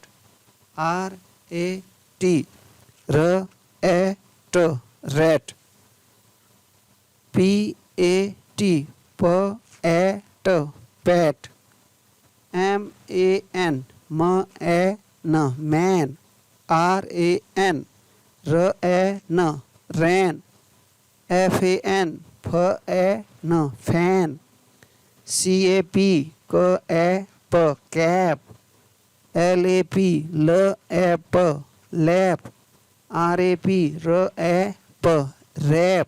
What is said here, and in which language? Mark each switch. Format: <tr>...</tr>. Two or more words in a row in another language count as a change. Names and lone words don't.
<en>R A T r a t rat. P A T p a t pat. M A N m a n man. R A N r a n ran. F A N f a n fan. C A P k a p cap. L A P l a p lap. R A P r a p rap.</en>